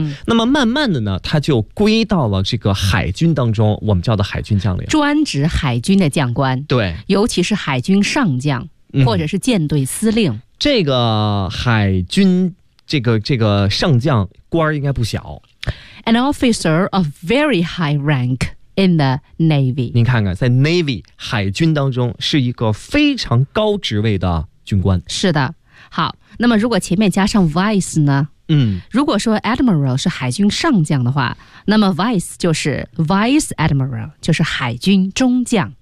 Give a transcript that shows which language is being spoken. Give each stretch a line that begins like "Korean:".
Chinese: 那么慢慢的呢，他就归到了这个海军当中，我们叫的海军将领，专指海军的将官，对，尤其是海军上将或者是舰队司令。这个海军这个上将官应该不小
English: ，an officer of very high rank in the navy。
Chinese: 您看看，在 navy 海军当中是一个非常高职位的军官。是的，好，那么如果前面加上 vice 呢？如果说 admiral 是海军上将的话，那么 vice 就是 vice admiral， 就是海军中将。